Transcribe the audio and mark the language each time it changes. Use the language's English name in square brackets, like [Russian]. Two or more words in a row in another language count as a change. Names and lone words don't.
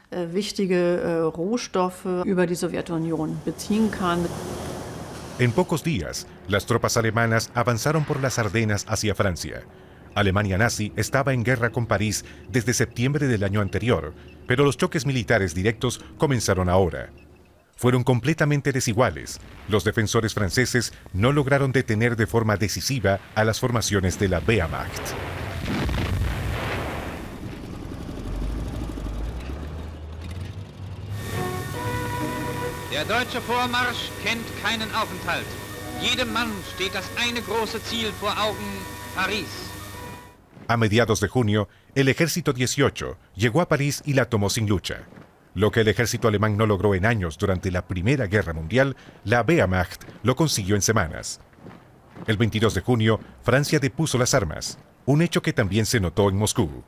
[Spanish] En pocos días, las tropas alemanas avanzaron por las Ardenas hacia Francia. Alemania nazi estaba en guerra con París desde septiembre del año anterior, pero los choques militares directos comenzaron ahora. Fueron completamente desiguales. Los defensores franceses no lograron detener de forma decisiva a las formaciones de la Wehrmacht. [German] Der deutsche Vormarsch kennt keinen Aufenthalt. Jedem Mann steht das eine große Ziel vor Augen: París. [Spanish] A mediados de junio, el Ejército 18 llegó a París y la tomó sin lucha. Lo que el ejército alemán no logró en años durante la Primera Guerra Mundial, la Wehrmacht lo consiguió en semanas. El 22 de junio, Francia depuso las armas, un hecho que también se notó en Moscú.